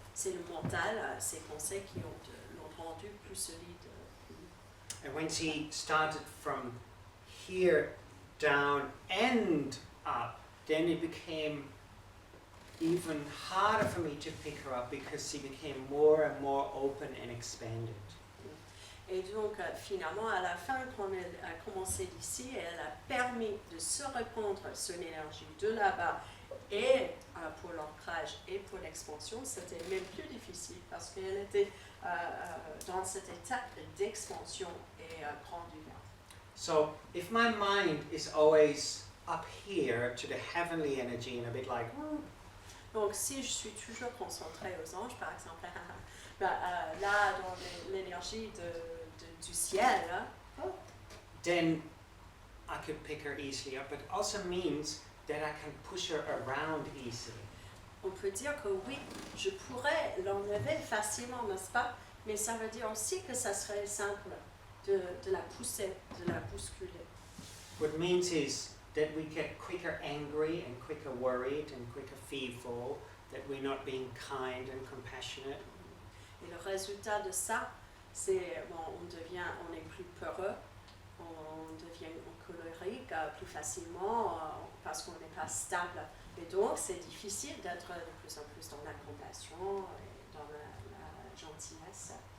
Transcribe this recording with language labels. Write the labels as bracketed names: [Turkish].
[French] C'est le mental, ses pensées qui l'ont rendu plus solide. [English] And when she started from here down and up, then it became even harder for me to pick her up because she became more and more open and expanded. [French] Et donc finalement, à la fin, quand elle a commencé d'ici, elle a permis de se répandre son énergie de là-bas Et pour l'ancrage et pour l'expansion, c'était même plus difficile parce qu'elle était dans cette étape d'expansion et grand ouvert. [English] So if my mind is always up here to the heavenly energy and a bit like, [French] Donc si je suis toujours concentrée aux anges, par exemple, là dans l'énergie du ciel, [English] then I could pick her easily up, but it also means that I can push her around easily. [French] on peut dire que oui, je pourrais l'enlever facilement, n'est-ce pas? Mais ça veut dire aussi que ça serait simple de la pousser, de la bousculer. [English] What it means is that we get quicker angry and quicker worried and quicker fearful, that we're not being kind and compassionate. [French] Et le résultat de ça, c'est on est plus peureux, on devient colérique plus facilement parce qu'on n'est pas stable. Et donc, c'est difficile d'être de plus en plus dans la compassion et dans la gentillesse.